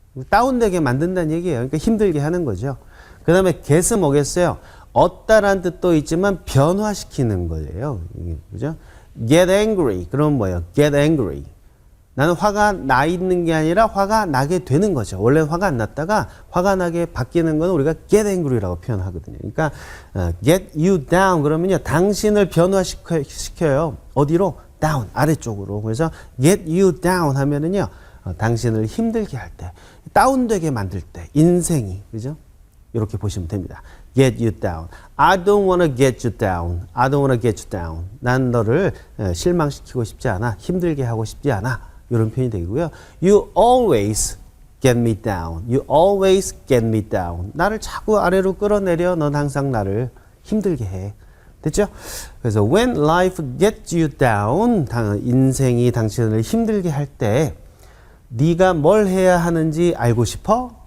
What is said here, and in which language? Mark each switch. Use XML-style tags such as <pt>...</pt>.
<ko>다운되게 만든다는 얘기예요. 그러니까 힘들게 하는 거죠. 그 다음에 get은 뭐겠어요? 얻다라는 뜻도 있지만 변화시키는 거예요.</ko> <en>그죠? get angry.</en> <ko>그럼 뭐예요?</ko> <en>get angry.</en> <ko>나는 화가 나 있는 게 아니라 화가 나게 되는 거죠. 원래 화가 안 났다가 화가 나게 바뀌는 건 우리가 get angry라고 표현하거든요. 그러니까 get you down 그러면요. 당신을 변화시켜요. 어디로? down. 아래쪽으로. 그래서 get you down 하면은요. 당신을 힘들게 할 때, 다운되게 만들 때, 인생이, 그죠? 이렇게 보시면 됩니다. get you down.</ko> <en>I don't want to get you down. I don't want to get you down.</en> <ko>난 너를 실망시키고 싶지 않아. 힘들게 하고 싶지 않아. 이런 표현이 되고요.</ko> <en>You always get me down. You always get me down.</en> <ko>나를 자꾸 아래로 끌어내려. 넌 항상 나를 힘들게 해. 됐죠? 그래서</ko> <en>when life gets you down,</en> <ko>인생이 당신을 힘들게 할 때 네가 뭘 해야 하는지 알고 싶어?</ko>